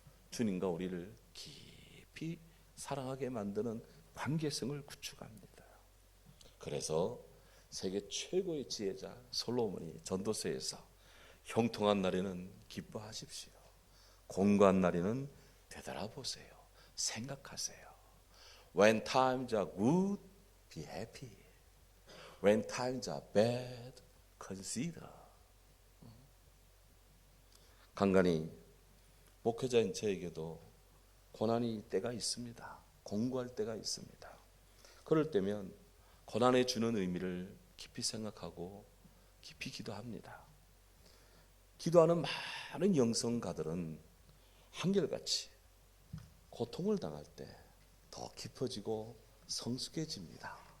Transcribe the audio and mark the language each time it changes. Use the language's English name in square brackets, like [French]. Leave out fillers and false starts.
[Korean] 주님과 우리를 깊이 사랑하게 만드는 관계성을 구축합니다. 그래서 세계 최고의 지혜자 솔로몬이 전도서에서 형통한 날에는 기뻐하십시오. 공고한 날에는 되돌아보세요. 생각하세요. [English] When times are good, be happy. When times are bad, consider. [Korean] 간간히 목회자인 저에게도 고난이 때가 있습니다. 공고할 때가 있습니다. 그럴 때면 고난에 주는 의미를 깊이 생각하고 깊이 기도합니다. 기도하는 많은 영성가들은 한결같이 고통을 당할 때 더 깊어지고 성숙해집니다.